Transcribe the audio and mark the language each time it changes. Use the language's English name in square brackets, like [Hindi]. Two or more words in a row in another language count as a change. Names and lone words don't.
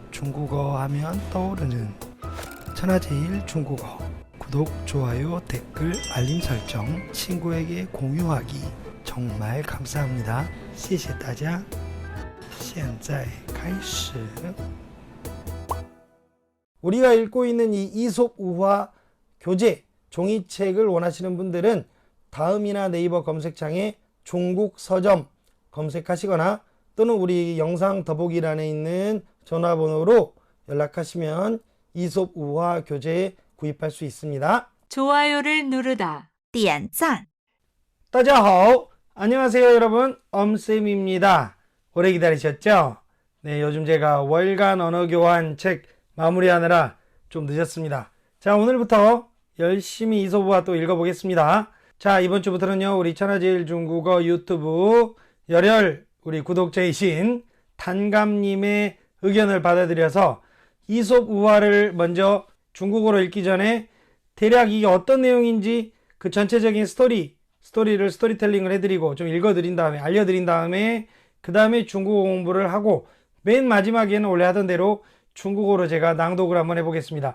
[Korean] 중국어 하면 떠오르는 천하제일 중국어. 구독, 좋아요, 댓글, 알림 설정, 친구에게 공유하기 정말 감사합니다. [Chinese] 谢谢大家. 现在开始. [Korean] 우리가 읽고 있는 이 이솝우화 교재 종이책을 원하시는 분들은 다음이나 네이버 검색창에 중국 서점 검색하시거나 또는 우리 영상 더보기란에 있는 전화번호로 연락하시면 이솝우화 교재 구입할 수 있습니다. 좋아요를 누르다. [Chinese] 点赞. 大家好. [Korean] 안녕하세요 여러분. 엄쌤입니다. 오래 기다리셨죠? 네, 요즘 제가 월간 언어교환 책 마무리하느라 좀 늦었습니다. 자, 오늘부터 열심히 이솝우화 또 읽어보겠습니다. 자, 이번 주부터는요, 우리 천하제일 중국어 유튜브 열혈 우리 구독자이신 단감님의 의견을 받아들여서 이솝우화를 먼저 중국어로 읽기 전에 대략 이게 어떤 내용인지 그 전체적인 스토리를 스토리텔링을 해드리고 좀 읽어드린 다음에 알려드린 다음에 그 다음에 중국어 공부를 하고 맨 마지막에는 원래 하던 대로 중국어로 제가 낭독을 한번 해보겠습니다.